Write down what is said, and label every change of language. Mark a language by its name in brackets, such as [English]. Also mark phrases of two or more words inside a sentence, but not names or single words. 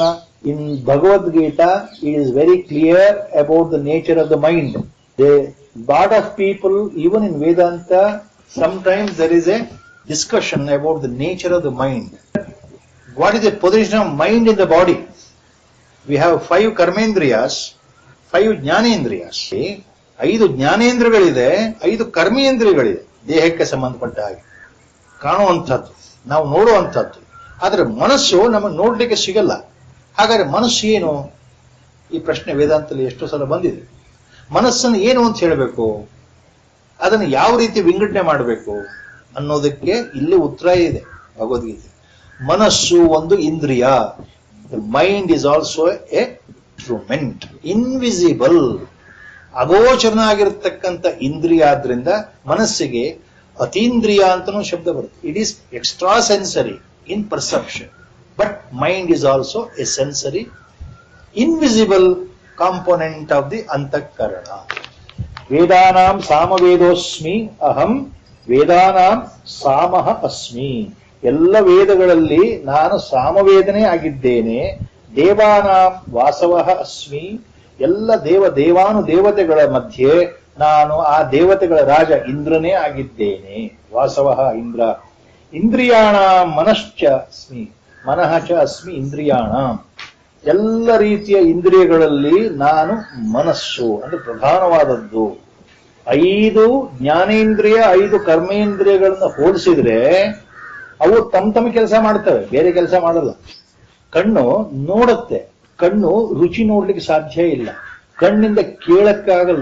[English] In Bhagavad Gita, it is very clear about the nature of the mind. A lot of people, even in Vedanta, sometimes there is a discussion about the nature of the mind. What is the position of mind in the body? We have 5 karmendriyas, 5 ಜ್ಞಾನೇಂದ್ರಿಯಸ್. [Kannada] 5 ಜ್ಞಾನೇಂದ್ರಗಳಿದೆ, 5 ಕರ್ಮೇಂದ್ರಿಯಗಳಿದೆ. ದೇಹಕ್ಕೆ ಸಂಬಂಧಪಟ್ಟ ಹಾಗೆ ಕಾಣುವಂಥದ್ದು, ನಾವು ನೋಡುವಂಥದ್ದು. ಆದರೆ ಮನಸ್ಸು ನಮಗೆ ನೋಡ್ಲಿಕ್ಕೆ ಸಿಗಲ್ಲ. ಹಾಗಾದ್ರೆ ಮನಸ್ಸು ಏನು? ಈ ಪ್ರಶ್ನೆ ವೇದಾಂತದಲ್ಲಿ ಎಷ್ಟೋ ಸಲ ಬಂದಿದೆ. ಮನಸ್ಸನ್ನು ಏನು ಅಂತ ಹೇಳಬೇಕು, ಅದನ್ನು ಯಾವ ರೀತಿ ವಿಂಗಡಣೆ ಮಾಡಬೇಕು ಅನ್ನೋದಕ್ಕೆ ಇಲ್ಲಿ ಉತ್ತರ ಇದೆ ಭಗವದ್ಗೀತೆ. ಮನಸ್ಸು ಒಂದು ಇಂದ್ರಿಯ. [English] the mind is also a instrument, invisible, [Kannada] ಅಗೋಚರನಾಗಿರ್ತಕ್ಕಂಥ ಇಂದ್ರಿಯ. ಆದ್ರಿಂದ ಮನಸ್ಸಿಗೆ ಅತೀಂದ್ರಿಯ ಅಂತನೂ ಶಬ್ದ ಬರುತ್ತೆ. [English] it is extra sensory in perception. But mind is also a sensory, invisible component of the antakarana. [Sanskrit] Vedanam samavedosmi aham vedanam samaha asmi. [Kannada] ಎಲ್ಲ ವೇದಗಳಲ್ಲಿ ನಾನು ಸಾಮವೇದನೆ ಆಗಿದ್ದೇನೆ. [Sanskrit] ದೇವಾನಾಂ ವಾಸವಃ ಅಸ್ಮಿ. [Kannada] ಎಲ್ಲ ದೇವಾನು ದೇವತೆಗಳ ಮಧ್ಯೆ ನಾನು ಆ ದೇವತೆಗಳ ರಾಜ ಇಂದ್ರನೇ ಆಗಿದ್ದೇನೆ. ವಾಸವಃ ಇಂದ್ರ. [Sanskrit] ಇಂದ್ರಿಯಾಣಾಂ ಮನಶ್ಚ ಅಸ್ಮಿ. ಮನಃ ಚ ಅಸ್ಮಿ ಇಂದ್ರಿಯಾಣ. [Kannada] ಎಲ್ಲ ರೀತಿಯ ಇಂದ್ರಿಯಗಳಲ್ಲಿ ನಾನು ಮನಸ್ಸು ಅಂದ್ರೆ ಪ್ರಧಾನವಾದದ್ದು. 5 ಜ್ಞಾನೇಂದ್ರಿಯ 5 ಕರ್ಮೇಂದ್ರಿಯಗಳನ್ನ ಹೋಲಿಸಿದ್ರೆ ಅವು ತಮ್ಮ ಕೆಲಸ ಮಾಡ್ತವೆ, ಬೇರೆ ಕೆಲಸ ಮಾಡಲ್ಲ. ಕಣ್ಣು ನೋಡುತ್ತೆ, ಕಣ್ಣು ರುಚಿ ನೋಡ್ಲಿಕ್ಕೆ ಸಾಧ್ಯ ಇಲ್ಲ, ಕಣ್ಣಿಂದ ಕೇಳಕ್ಕಾಗಲ್ಲ.